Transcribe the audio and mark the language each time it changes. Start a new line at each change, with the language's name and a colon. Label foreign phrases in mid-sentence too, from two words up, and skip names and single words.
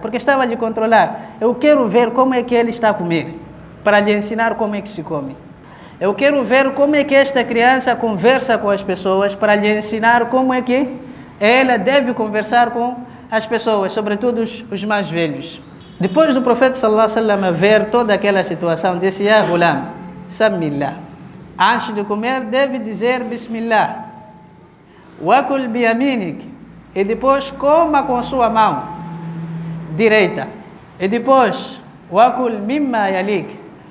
Portuguese: Porque estava a lhe controlar. Eu quero ver como é que ele está a comer, para lhe ensinar como é que se come. Eu quero ver como é que esta criança conversa com as pessoas, para lhe ensinar como é que ela deve conversar com as pessoas, sobretudo os mais velhos. Depois do profeta
Arabic: صلى الله عليه وسلم
Portuguese: ver toda aquela situação, disse:
Arabic: يا غلام، سم الله.
Portuguese: Antes de comer, deve dizer Bismillah.
Arabic: وكل بيمينك.
Portuguese: E depois coma com sua mão direita. E depois,
Arabic: وكل مما يليك.